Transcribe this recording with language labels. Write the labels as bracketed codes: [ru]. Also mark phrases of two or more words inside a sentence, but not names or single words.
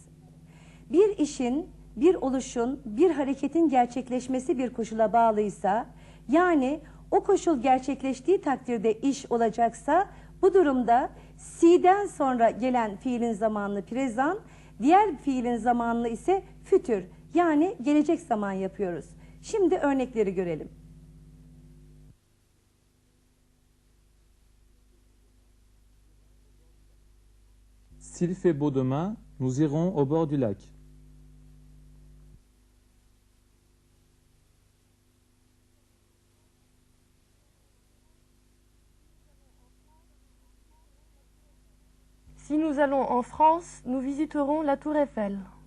[tr] Bir işin, bir oluşun, bir hareketin gerçekleşmesi bir koşula bağlıysa, yani o koşul gerçekleştiği takdirde iş olacaksa, bu durumda si'den sonra gelen fiilin zamanını prezan, diğer fiilin zamanını ise fütür, yani gelecek zaman yapıyoruz. Şimdi örnekleri görelim. [fr] S'il fait beau demain, nous irons au bord du lac. Si nous allons en France, nous visiterons la Tour Eiffel.